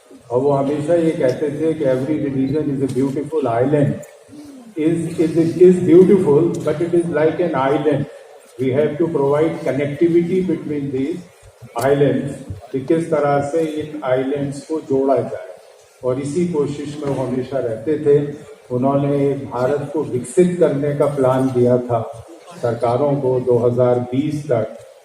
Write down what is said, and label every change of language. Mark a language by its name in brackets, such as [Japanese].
[Hindi] और वो हमेशा ये कहते थे कि [English] Every religion is a beautiful island. is beautiful, but it is like an island. We have to provide connectivity between these islands [Hindi] कि किस तरह से इन आइलैंड्स को जोड़ा जाए, और इसी कोशिश में वो हमेशा रहते थे। उन्होंने भारत को विकसित करने का प्लान दिया था सरकारों को 2020 तक,